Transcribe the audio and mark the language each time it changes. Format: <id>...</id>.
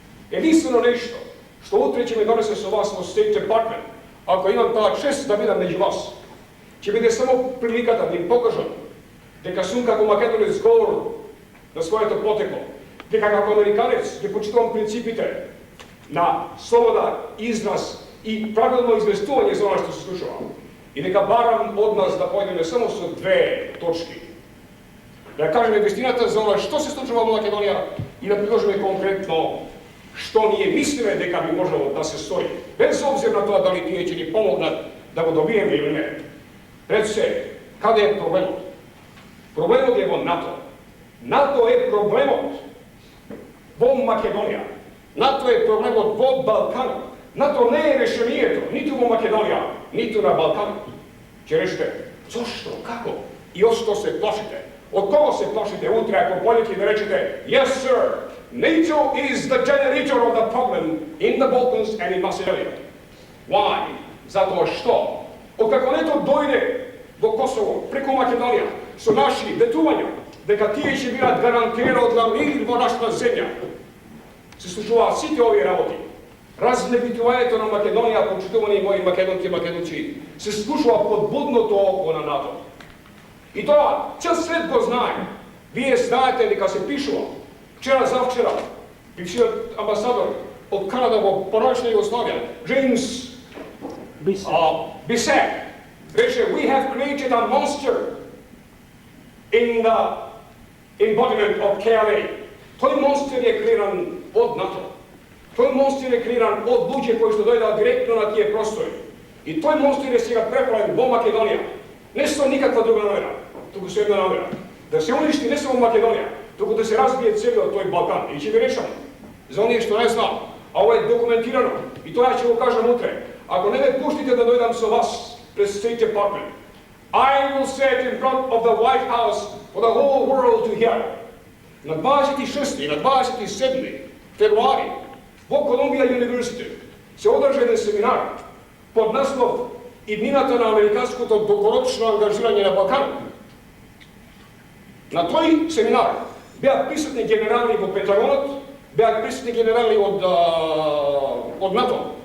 <mk>Jedinstveno nešto što utre će mi donese sa vas u State Department, ako imam ta čest da budem među vas, će biti samo prilika da mi pokažem дека сум како македонец говор на своето потекло, дека како американец ќе почитувам принципите на слобода, израз и правилно известување за оно што се случува. И дека барам од нас да појдеме само со две точки. Да кажеме вистината за оно што се случува во Македонија и да предложиме конкретно што ние мислиме дека би можело да се стори, без обзир на тоа дали тие ќе ни помогнат да го добиеме или не. Пред се, каде е проблемот? Проблемот е во НАТО. НАТО е проблемот во Македонија. НАТО е проблемот во Балканот. НАТО не е решението, ниту во Македонија, ниту на Балканот. Ќе решите, зошто, како и од што се плашите? Од кого се плашите утре ако појдете да речете,</mk> <en>yes sir, NATO is the generator of the problem in the Balkans and in Macedonia. Why?</en> <mk>Затоа што? Од како НАТО дојде во Косово, преку Македонија, со наши ветувања, дека тие ќе бидат гарантирано за мир во нашата земја. Се случуваат сите овие работи. Разнебитувањето на Македонија, почитувани мои македонки и македонци, се случува под будното око на НАТО. И тоа, цел свет го знае. Вие знаете дека се пишува. Вчера завчера, бившиот амбасадор од Канада во поранешна Југославија, Джеймс Бисе, рече,</mk> <en>we have created a monster in the embodiment of KLA.</en> <mk>Тој монстер е креиран од НАТО. Тој монстер е креиран од луѓе кои што дојдат директно на тие простори. И тој монстер е сега преправен во Македонија. Не со никаква друга намера, туку со една намера. Да се уништи не само Македонија, туку да се разбие целиот тој Балкан. И ќе ви речам, за оние што не знаат, а ова е документирано, и тоа ќе го кажам утре. Ако не ме пуштите да дојдам со вас през</mk> <en>State Department, I will sit in front of the White House for the whole world to hear.</en> <mk>На 26 и на 27 февруари во Колумбија Университет се одржа еден семинар под наслов Иднината на американското долгорочно ангажирање на Балканот. На тој семинар беа присутни генерали во Пентагонот, беа присутни генерали од НАТО.</mk>